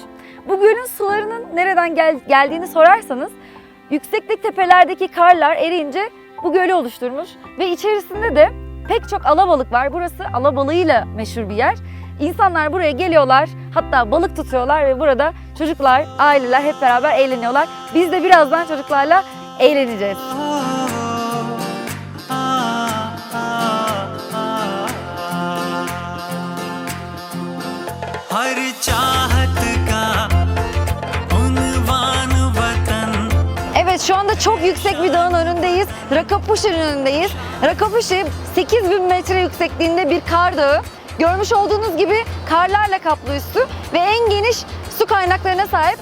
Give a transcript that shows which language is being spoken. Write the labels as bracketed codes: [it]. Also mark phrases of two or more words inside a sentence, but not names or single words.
[tr] Bu gölün sularının nereden geldiğini sorarsanız, yükseklik tepelerdeki karlar eriyince bu gölü oluşturmuş ve içerisinde de pek çok alabalık var. Burası alabalığıyla meşhur bir yer. İnsanlar buraya geliyorlar, hatta balık tutuyorlar ve burada çocuklar, aileler hep beraber eğleniyorlar. Biz de birazdan çocuklarla eğleneceğiz. [ur] ہر چاہت کا عنوان وطن. [tr] Evet, şu anda çok yüksek bir dağın önündeyiz. Rakapushi'nin önündeyiz. Rakapushi 8000 metre yüksekliğinde bir kar dağı. Görmüş olduğunuz gibi karlarla kaplı üstü ve en geniş su kaynaklarına sahip.